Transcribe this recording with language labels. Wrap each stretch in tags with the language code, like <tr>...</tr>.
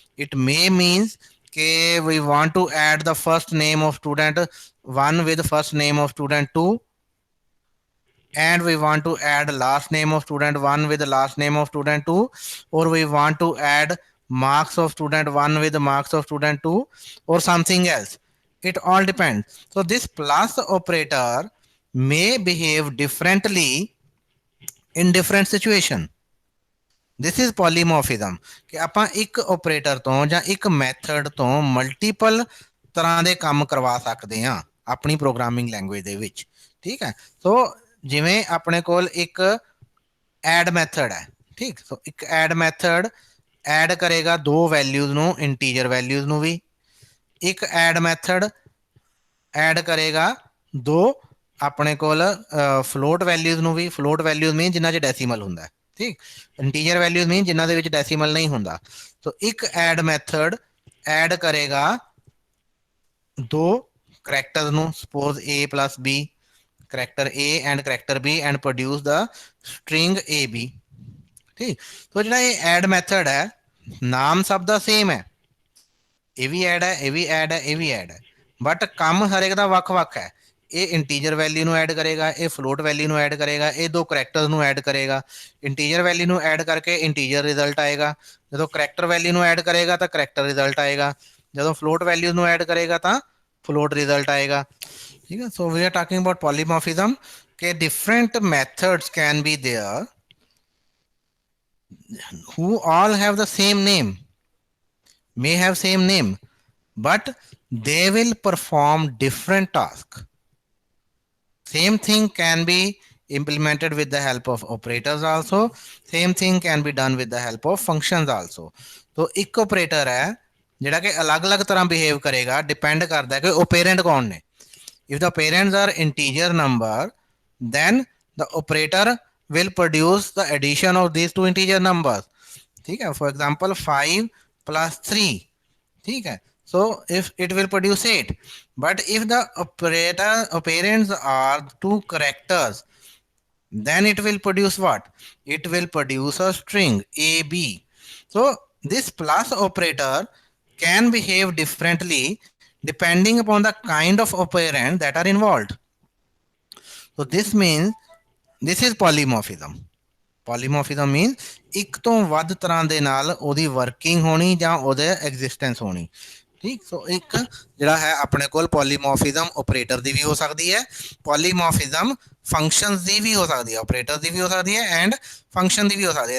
<en>It may means okay, we want to add the first name of student 1 with first name of student 2, and we want to add last name of student 1 with the last name of student 2, or we want to add marks of student 1 with the marks of student 2, or something else. It all depends. So this plus operator may behave differently in different situation. This is polymorphism</en> <pa>ਕਿ ਆਪਾਂ ਇੱਕ operator ਤੋਂ ਜਾਂ ਇੱਕ method ਤੋਂ multiple ਤਰ੍ਹਾਂ ਦੇ ਕੰਮ ਕਰਵਾ ਸਕਦੇ ਹਾਂ ਆਪਣੀ ਪ੍ਰੋਗਰਾਮਿੰਗ ਲੈਂਗੁਏਜ ਦੇ ਵਿੱਚ। ਠੀਕ ਹੈ, ਸੋ ਜਿਵੇਂ ਆਪਣੇ ਕੋਲ ਇੱਕ ਐਡ ਮੈਥਡ ਹੈ, ਠੀਕ, ਸੋ ਇੱਕ ਐਡ ਮੈਥਡ ਐਡ ਕਰੇਗਾ ਦੋ ਵੈਲਿਊਜ਼ ਨੂੰ, ਇੰਟੀਜਰ ਵੈਲਿਊਜ਼ ਨੂੰ ਵੀ। ਇੱਕ ਐਡ ਮੈਥਡ ਐਡ ਕਰੇਗਾ ਦੋ ਆਪਣੇ ਕੋਲ ਫਲੋਟ ਵੈਲਿਊਜ਼ ਨੂੰ ਵੀ। ਫਲੋਟ ਵੈਲਿਊਜ਼ ਮੀਨ ਜਿਨ੍ਹਾਂ 'ਚ ਡੈਸੀਮਲ ਹੁੰਦਾ, ਠੀਕ। ਇੰਟੀਜਰ ਵੈਲਿਊਜ਼ ਮੀਨ ਜਿਨ੍ਹਾਂ ਦੇ ਵਿੱਚ ਡੈਸੀਮਲ ਨਹੀਂ ਹੁੰਦਾ। ਸੋ ਇੱਕ ਐਡ ਮੈਥਡ ਐਡ ਕਰੇਗਾ ਦੋ ਕਰੈਕਟਰਸ ਨੂੰ,</pa> <en>Suppose a plus b, character a and character b, and produce the string ab, ठीक।</en> <pa>तो ਜਿਹੜਾ ਇਹ ਐਡ ਮੈਥਡ ਹੈ ਨਾਮ ਸਭ ਦਾ ਸੇਮ ਹੈ, ਇਹ ਵੀ ਐਡ ਹੈ, ਇਹ ਵੀ ਐਡ ਹੈ, ਇਹ ਵੀ ਐਡ ਹੈ, ਬਟ ਕੰਮ ਹਰੇਕ ਦਾ ਵੱਖ-ਵੱਖ ਹੈ। ਇਹ ਇੰਟੀਜਰ ਵੈਲਿਊ ਨੂੰ ਐਡ ਕਰੇਗਾ, ਇਹ ਫਲੋਟ ਵੈਲਿਊ ਨੂੰ ਐਡ ਕਰੇਗਾ, ਇਹ ਦੋ ਕਰੈਕਟਰਸ ਨੂੰ ਐਡ ਕਰੇਗਾ। ਇੰਟੀਜਰ ਵੈਲਿਊ ਨੂੰ ਐਡ ਕਰਕੇ ਇੰਟੀਜਰ ਰਿਜ਼ਲਟ ਆਏਗਾ, ਜਦੋਂ ਕਰੈਕਟਰ ਵੈਲਿਊ ਨੂੰ ਐਡ ਕਰੇਗਾ ਤਾਂ ਕਰੈਕਟਰ ਰਿਜ਼ਲਟ ਆਏਗਾ, ਜਦੋਂ ਫਲੋਟ ਵੈਲਿਊ ਨੂੰ ਐਡ ਕਰੇਗਾ ਤਾਂ ਫਲੋਟ ਰਿਜ਼ਲਟ ਆਏਗਾ।</pa> <en>ठीक है, so we are talking about polymorphism के different methods can be there who all have the same name, may have same name, but they will perform different task. Same thing can be implemented with the help of operators also, same thing can be done with the help of functions also.</en> <pa>तो एक operator है ਜਿਹੜਾ ਕਿ ਅਲੱਗ-ਅਲੱਗ ਤਰ੍ਹਾਂ behave ਕਰੇਗਾ, depend ਕਰਦਾ ਹੈ ਕਿ operand ਕੌਣ ਨੇ।</pa> <en>If the parents are integer number, then the operator will produce the addition of these two integer numbers. ठीक है, for example 5 plus 3, ठीक है, so if it will produce 8, but if the operands are two characters, then it will produce what? It will produce a string ab. So this plus operator can behave differently depending upon the kind of operand that are involved. So this means this is polymorphism. Polymorphism means</en> <pa>ਇੱਕ ਤੋਂ ਵੱਧ ਤਰ੍ਹਾਂ ਦੇ ਨਾਲ ਉਹਦੀ working ਹੋਣੀ ਜਾਂ ਉਹਦੇ ਐਗਜ਼ਿਸਟੈਂਸ ਹੋਣੀ, ਠੀਕ। ਸੋ ਇੱਕ ਜਿਹੜਾ ਹੈ ਆਪਣੇ ਕੋਲ ਪੋਲੀਮੋਰਫਿਜ਼ਮ ਆਪਰੇਟਰ ਦੀ ਵੀ ਹੋ ਸਕਦੀ ਹੈ, ਪੋਲੀਮੋਰਫਿਜ਼ਮ ਫੰਕਸ਼ਨਸ ਦੀ ਵੀ ਹੋ ਸਕਦੀ ਹੈ, ਆਪਰੇਟਰ ਦੀ ਵੀ ਹੋ ਸਕਦੀ ਹੈ ਐਂਡ ਫੰਕਸ਼ਨ ਦੀ ਵੀ ਹੋ ਸਕਦੀ ਹੈ।</pa>